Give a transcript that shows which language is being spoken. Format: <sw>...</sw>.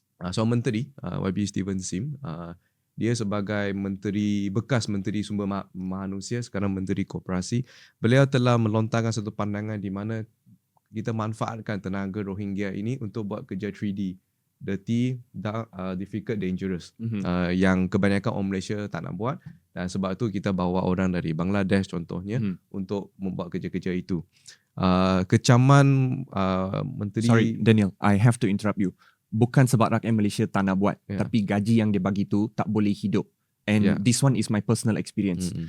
<ms>seorang menteri, YB Steven Sim, dia sebagai bekas menteri sumber manusia, sekarang menteri koperasi, beliau telah melontarkan satu pandangan di mana kita manfaatkan tenaga Rohingya ini untuk buat kerja 3D,</ms> <en>dirty, dark, difficult, dangerous,</en> <ms>yang kebanyakan orang Malaysia tak nak buat, dan sebab tu kita bawa orang dari Bangladesh contohnya untuk membuat kerja-kerja itu. Kecaman menteri.</ms> <en>Sorry Daniel, I have to interrupt you.</en> <ms>Bukan sebab rakyat Malaysia tak nak buat, tapi gaji yang dia bagi tu tak boleh hidup.</ms> <en>And this one is my personal experience.</en>